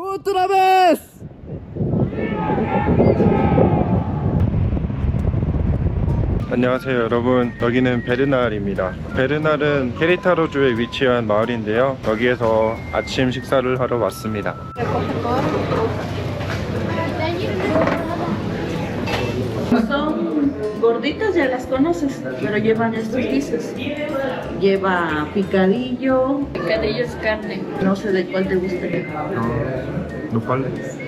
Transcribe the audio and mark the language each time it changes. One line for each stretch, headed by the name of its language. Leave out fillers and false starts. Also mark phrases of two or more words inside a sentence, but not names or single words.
Spanish: ¡Otra vez!
Korean: 안녕하세요 여러분, 여기는 베르날입니다. 베르날은 케리타로주에 위치한 마을인데요, 여기에서 아침 식사를 하러 왔습니다.
Spanish: Son gorditas, ya las conoces, pero llevan estos guisos. Lleva picadillo. Picadillo es carne. No sé de cuál te gusta. nopales.